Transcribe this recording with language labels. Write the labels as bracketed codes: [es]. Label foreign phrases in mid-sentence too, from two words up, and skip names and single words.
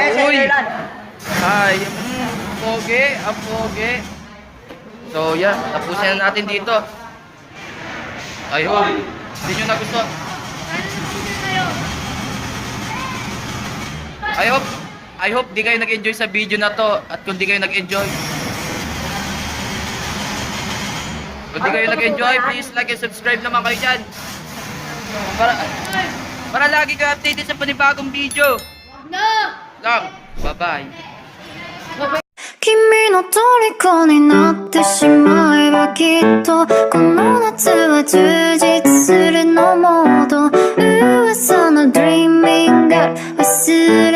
[tl] Uy! Hi! Pogi! Ang pogi! So, yan. Tapusin na natin dito. Ayun. Hindi nyo nagustuhan. [en] I hope [tl] di kayo nag-enjoy sa video na to. At kung di kayo nag-enjoy, [en] please like and subscribe [tl] naman kayo dyan. Para lagi kayo updated sa panibagong video. No! Lang. Bye-bye. [ja] 君の虜になってしまえばきっとこの夏は充実するのモード噂の [en] Dreaming Girl [ja] 忘